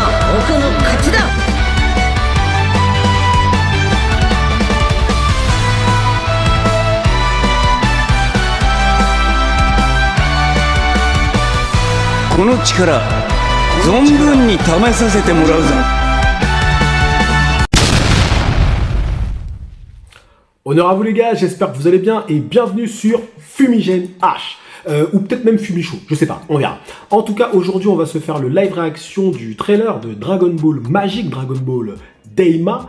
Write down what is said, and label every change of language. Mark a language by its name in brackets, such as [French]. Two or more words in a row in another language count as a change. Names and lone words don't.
[Japanese] 僕の勝ちだ。この力存分に試させてもらうぞ。 [French] Honneur à vous les gars, j'espère que vous allez bien et bienvenue sur Fumigène H. Ou peut-être même Fumichaud, je sais pas, on verra. En tout cas, aujourd'hui, on va se faire le live réaction du trailer de Dragon Ball Magic, Dragon Ball Daima.